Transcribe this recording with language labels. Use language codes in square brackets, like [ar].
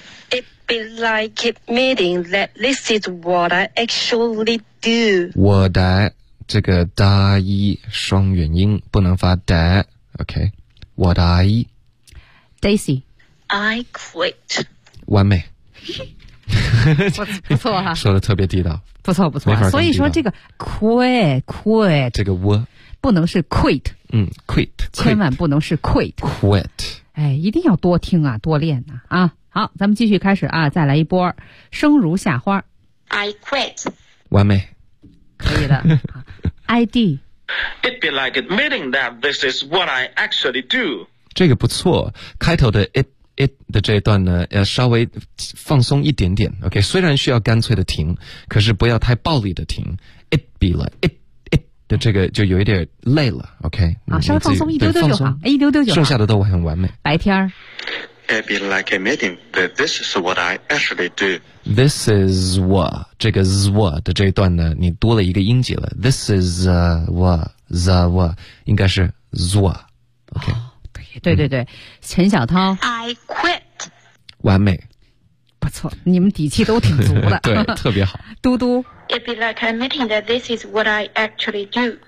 [en] It be like admitting that this is what I actually do [zh] 我的这个大一双元音不能发的 OK 我的 I [en] Daisy I quit [zh] 完美不错哈、说的特别地道不错不错、所以说这个 quit 这个我不能是 quit [en] quit [zh] 千万不能是 quit [en] quit [zh] 哎一定要多听啊多练 啊好，咱们继续开始啊，再来一波生如夏花。 [en] I quit. [zh] 完美。可以的。ID. [en] It'd be like admitting that this is what I actually do. [zh] 这个不错，开头的 it 的这一段呢要稍微放松一点点， OK， 虽然需要干脆的停，可是不要太暴力的停。 [en] It be like [zh] it 的这个就有一点累了， OK，稍微放松一丢丢就好，一丢丢就好，剩下的都很完美。白天 [en] It be like admitting that this is what I actually do. This is what [zh] 这个 z w 的这一段呢你多了一个音节了， This is what 应该是 z w OK、oh. 对对对、陈小涛 [en] I quit [zh] 完美，不错，你们底气都挺足的。对，特别好。嘟嘟 [en] It'd be like admitting that this is what I actually do.